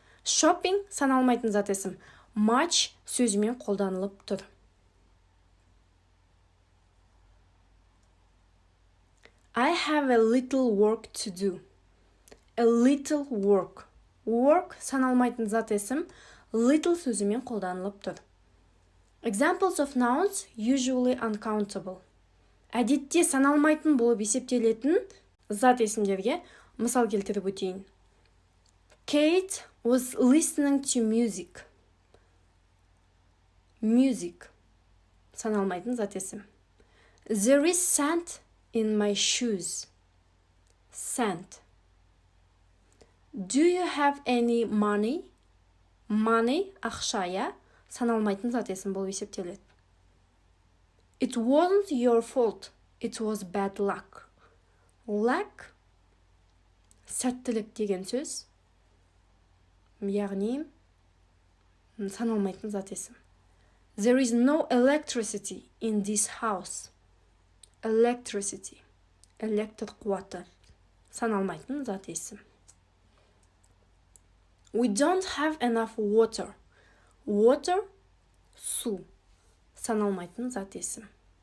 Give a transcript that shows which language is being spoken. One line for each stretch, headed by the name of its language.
Kazakh: Shopping саналмайтын зат есім. Much сөзімен қолданылып тұр.
English: I have a little work to do. A little work.
Kazakh: Work саналмайтын зат есім. Little сөзімен қолданылып тұр.
English: Examples of nouns usually uncountable.
Kazakh: Әдетте саналмайтын болып есептелетін зат есімдерге мысал келтіріп өтейін.
English: Kate was listening to music.
Kazakh: Music саналмайтын зат есім.
English: There is sand in my shoes. Sand. Do you have any money?
Kazakh: Money ақша, я саналмайтын зат есім болып есептеледі.
English: It wasn't your fault. It was bad luck.
Kazakh: Luck сәттілік деген сөз. Яғни саналмайтын зат есім.
English: There is no electricity in this house.
Kazakh: Electricity. Электр қуаты. Саналмайтын зат есім.
English: We don't have enough water. Water
Kazakh: су. Саналмайтын зат есім.